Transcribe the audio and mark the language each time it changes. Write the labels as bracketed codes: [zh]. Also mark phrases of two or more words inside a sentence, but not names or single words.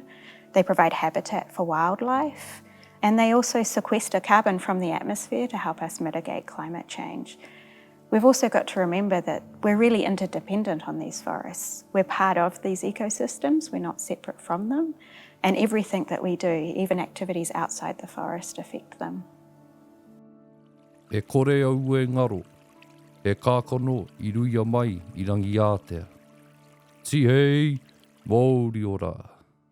[en] They provide habitat for wildlife, and they also sequester carbon from the atmosphere to help us mitigate climate change. We've also got to remember that we're really interdependent on these forests. We're part of these ecosystems, we're not separate from them, and everything that we do, even activities outside the forest, affect them. [mi] E kore au e ngaro, e kākono I ruia mai I rangi ātea. Tihei, Mōri ora.